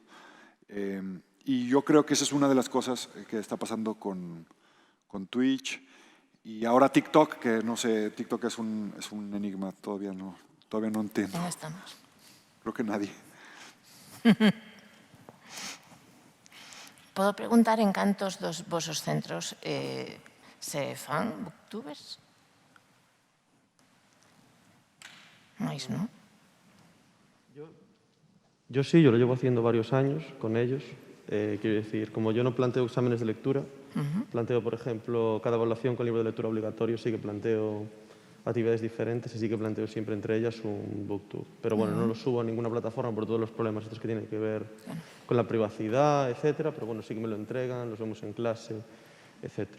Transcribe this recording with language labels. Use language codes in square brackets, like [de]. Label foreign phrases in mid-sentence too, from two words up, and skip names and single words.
[es] Y yo creo que esa es una de las cosas que está pasando con Twitch. Y ahora TikTok, que no sé, TikTok es un enigma, todavía no entiendo. ¿Dónde estamos? Creo que nadie. [gl] Podo preguntar en cantos dos vosos centros se fan booktubers? Máis, non? [es] Yo sí, yo lo llevo haciendo varios años con ellos. Quiero decir, como yo no planteo exámenes de lectura, planteo, por ejemplo, cada evaluación con libro de lectura obligatorio, sí que planteo actividades diferentes y sí que planteo siempre entre ellas un booktube. Pero bueno, no lo subo a ninguna plataforma por todos los problemas estos que tienen que ver con la privacidad, etcétera, pero bueno, sí que me lo entregan, los vemos en clase, etcétera.